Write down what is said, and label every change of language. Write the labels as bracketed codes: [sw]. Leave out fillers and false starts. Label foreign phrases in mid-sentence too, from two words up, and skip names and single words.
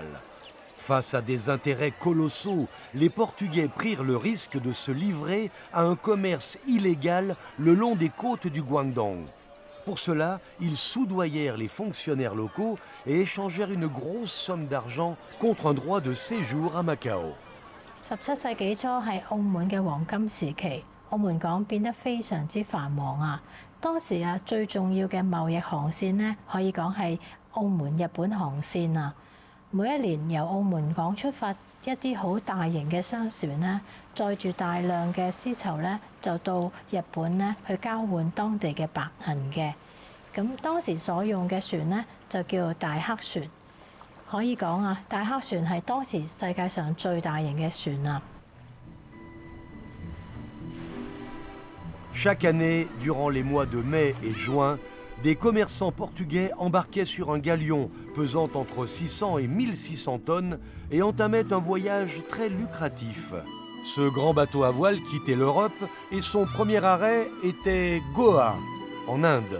[fr] Face à des intérêts colossaux, les Portugais prirent le risque de se livrer à un commerce illégal le long des côtes du Guangdong. Pour cela, ils soudoyèrent les fonctionnaires locaux et échangèrent une grosse somme d'argent contre un droit de séjour à Macao. [yue] 17 世紀初係澳門嘅黃金時期，澳門港變得非常之繁忙啊！當時啊，最重要嘅貿易航線呢，可以講係澳門日本航線啊。每一年由澳門港出發一啲好大型嘅商船呢，載住大量嘅絲綢呢，就到日本呢去交換當地嘅白銀嘅。咁當時所用嘅船呢，就叫做大黑船。可以講啊，大黑船係當時世界上最大型嘅船啊。 [fr] Chaque année, durant les mois de mai et juin, des commerçants portugais embarquaient sur un galion pesant entre 600 et 1600 tonnes et entamaient un voyage très lucratif. Ce grand bateau à voile quittait l'Europe et son premier arrêt était Goa, en Inde.